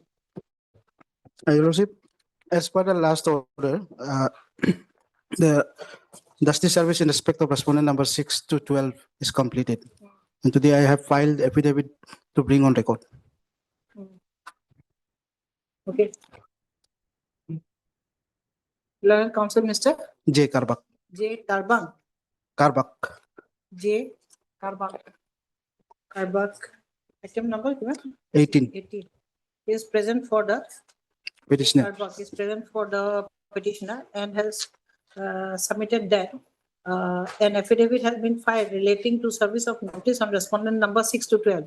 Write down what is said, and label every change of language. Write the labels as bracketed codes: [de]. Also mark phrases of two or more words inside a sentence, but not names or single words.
[en] Your Lordship, as per the last order, the Justice Service in respect of respondent number 6 to 12 is completed. And today I have filed affidavit to bring on record. Okay. Learned Council, Mr. J. Karbak. J. Tarbang. Karbak. J. Karbak. Karbak. Item number given? 18. 18. He is present for the Petitioner. Karbak is present for the petitioner and has submitted that an affidavit has been filed relating to service of notice on respondent number 6 to 12.